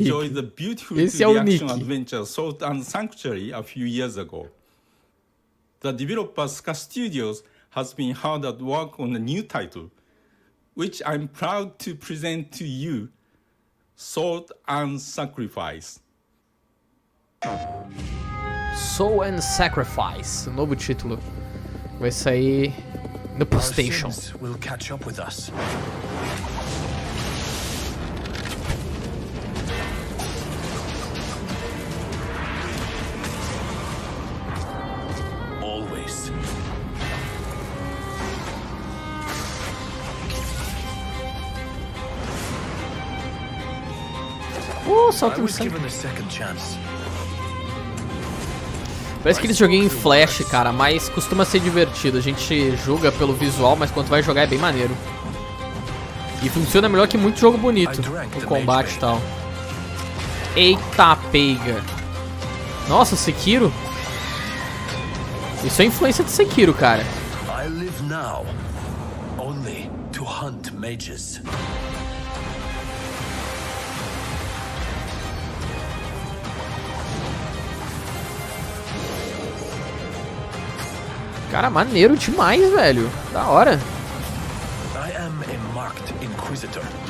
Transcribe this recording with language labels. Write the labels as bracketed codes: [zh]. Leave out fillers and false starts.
[en] Enjoyed the beautiful action adventure Salt and Sanctuary a few years ago. The developer Ska Studios has been hard at work on a new title, which I'm proud to present to you, Salt and Sacrifice. [pt] Soul and Sacrifice, novo título. Vai sair no PlayStation. [en] Will catch up with us. Always. Salt and Sacrifice. [pt] Parece aquele joguinho em flash, cara, mas costuma ser divertido. A gente julga pelo visual, mas quando vai jogar é bem maneiro. E funciona melhor que muito jogo bonito, o combate e tal. Eita peiga. Nossa, Sekiro. Isso é influência de Sekiro, cara. [en] I live now only to hunt mages. [pt] Cara, maneiro demais, velho. Da hora. [en] I am a marked inquisitor.